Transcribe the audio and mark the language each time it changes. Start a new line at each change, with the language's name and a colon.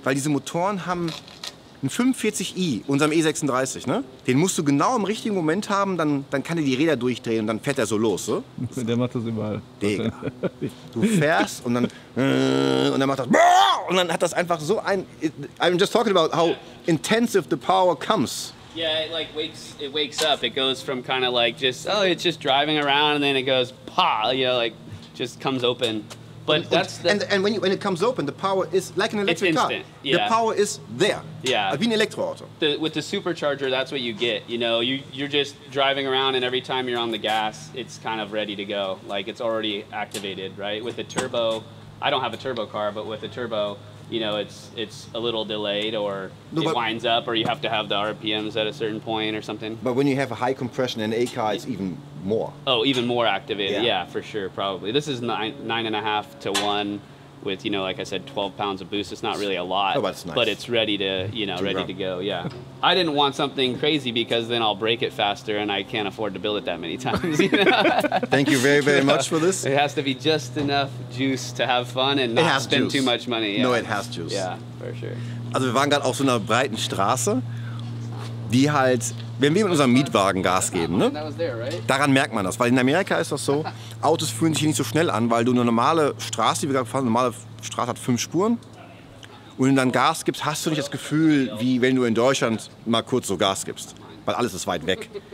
German: Weil diese Motoren haben einen 45i, unserem E36, ne? Den musst du genau im richtigen Moment haben, dann kann er die Räder durchdrehen und dann fährt er so los. So? Der macht das überall. Digga. Du fährst und dann macht das und dann hat das einfach so ein...
English: I'm just talking about how intensive the power comes. Yeah, it wakes up. It goes from kind of like it's just driving around, and then it goes pa, just comes open. But and when it comes open, the power is like an electric car. Yeah. The power is there. Yeah.
German: Wie ein Elektroauto.
English: With the supercharger, that's what you get. You're just driving around, and every time you're on the gas, it's kind of ready to go. Like it's already activated, right? With the turbo, I don't have a turbo car, but with the turbo, it's a little delayed, or it winds up, or you have to have the RPMs at a certain point or something. But when you have a high compression in a car, it's even more. Oh, even more activated. Yeah, for sure, probably. This is 9.5 to 1 with, like I said, 12 pounds of boost. It's not really a lot, but it's nice. But it's ready to, ready to go. Yeah. I didn't want something crazy because then I'll break it faster and I can't afford to build it that many times. Thank you very much for this. It has to be just enough juice to have fun and not spend too much money. Yeah. No, it has juice. Yeah, for sure.
German: Also wir waren gerade auf so einer breiten Straße, die halt, wenn wir mit unserem Mietwagen Gas geben, ne? Daran merkt man das, weil in Amerika ist das so, Autos fühlen sich hier nicht so schnell an, weil du eine normale Straße, die wir gerade fahren, eine normale Straße hat 5 Spuren. Und wenn du dann Gas gibst, hast du nicht das Gefühl, wie wenn du in Deutschland mal kurz so Gas gibst, weil alles ist weit weg.